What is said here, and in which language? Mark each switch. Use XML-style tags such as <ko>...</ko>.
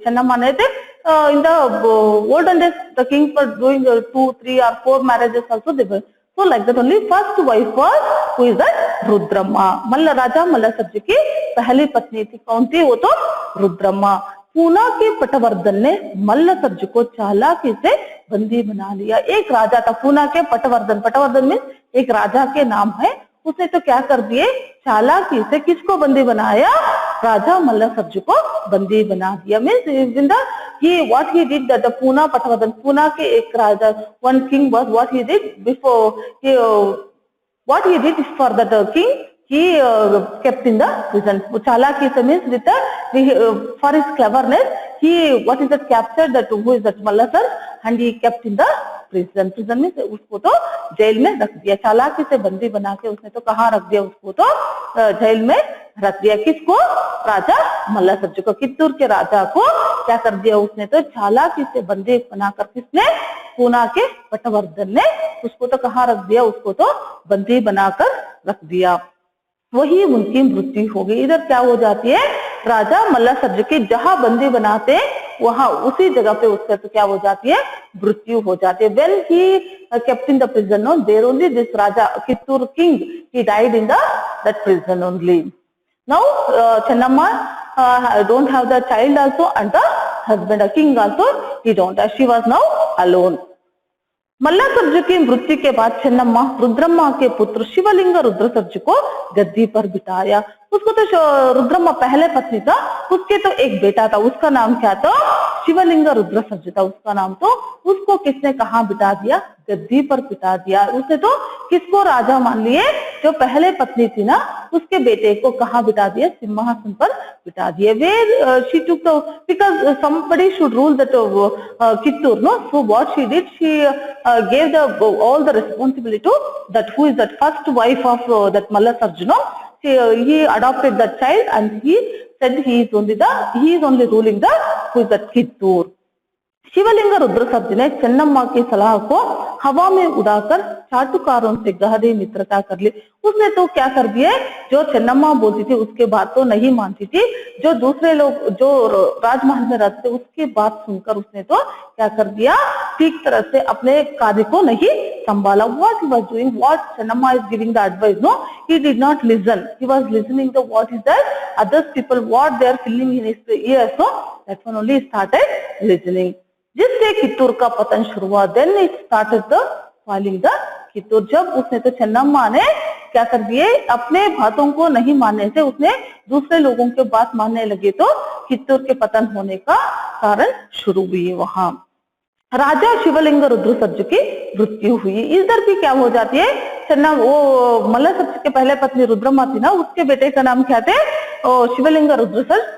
<hi>चन्नम्मा ने थे</hi> <en>in the olden days the kings were doing 2, 3 or 4 marriages also they were. So like that only first wife was who is that Rudramma.</en> <hi>मल्ल राजा मल्लसर्ज की पहली पत्नी थी. कौन थी वो? तो रुद्रम्मा. पूना के पटवर्धन ने मल्लसर्ज को चालाकी से बंदी बना लिया. एक राजा था पूना के पटवर्धन. पटवर्धन में एक राजा के नाम है. उसने तो क्या कर दिए, चालाकी से किसको बंदी बनाया? राजा मल्लसर्ज को बंदी बना दिया.</hi> <en>means he what he did that the Puna Patavadan, Puna</en> <hi>के एक राजा,</hi> <en>one king was what he did before he what he did is for that king he kept in the prison. Chalaki means with the for his cleverness he what is that captured that who is that Mallasar and he kept in the prison. Prison means</en> <hi>उसको तो jail में रख दिया. चालाकी से बंदी बना के उसने तो कहाँ रख दिया? उसको तो जेल में रख दिया. किसको? राजा मल्लसर्ज को. कित्तूर के राजा को क्या कर दिया उसने? तो चालाकी से बंदी बनाकर किसने? पूना के पटवर्धन ने उसको तो कहाँ रख दिया? उसको तो बंदी बनाकर रख दिया. वही उनकी मृत्यु हो गई. इधर क्या हो जाती है? राजा मल्लसर्ज की जहां बंदी बनाते हैं वहां उसी जगह पे उसका तो क्या हो जाती है? मृत्यु हो जाती है.</hi> <en>When he kept in the prison, no, there only this Raja Kittur king, he died in that prison only. Now Chennamma don't have the child also and the husband, a king also he don't. She was now alone.</en> <hi>मल्लसर्ज की मृत्यु के बाद चेन्नम्मा रुद्रम्मा के पुत्र शिवलिंग रुद्रसर्ज को गद्दी पर बिठाया. उसको तो रुद्रम्मा पहले पत्नी था, उसके तो एक बेटा था, उसका नाम क्या था? शिवलिंग रुद्रसर्ज था उसका नाम. तो उसको किसने कहाँ बिठा दिया? गद्दी पर बिठा दिया. उसने तो किसको राजा मान लिए? जो पहले पत्नी थी ना उसके बेटे को कहाँ बिठा दिया? सिंहासन पर बिठा दिए.</hi> <en>Where she took the because somebody should rule that Kittur, no? So what she did, she gave all the responsibility to that who is that first wife of that Mallasarj, no? He adopted that child and he said he is only ruling the who is that Kittur.</en> <hi>शिवलिंग रुद्रसर्ज ने चेन्नम्मा की सलाह को हवा में उड़ाकर चाटुकारों से गहरी मित्रता कर ली. उसने तो क्या कर दिया? जो चेन्नम्मा बोलती थी उसके बात तो नहीं मानती थी. जो दूसरे लोग जो राजमहल में रहते थे उसकी बात सुनकर उसने तो क्या कर दिया? ठीक तरह से अपने कार्य को नहीं संभाला.</hi> <en>What he was doing, what Chennamma is giving the advice, no, he did not listen. He was listening to what is that others people what they are feeling in his ears, so that one only started listening.</en> <hi>जिससे कित्तूर का पतन शुरू हुआ.</hi> <en>Then it started the falling the Kittur.</en> <hi>जब उसने तो चेन्नम्मा ने क्या कर दिए? अपने बातों को नहीं मानने से उसने दूसरे लोगों के बात मानने लगे तो कित्तूर के पतन होने का कारण शुरू हुई. वहां राजा शिवलिंग रुद्रसर्ज की मृत्यु हुई. इधर भी क्या हो जाती है? वो मल्लसर्ज के पहले पत्नी रुद्रम्मा थी ना, उसके बेटे का नाम क्या थे? शिवलिंग रुद्रसर्ज.</hi>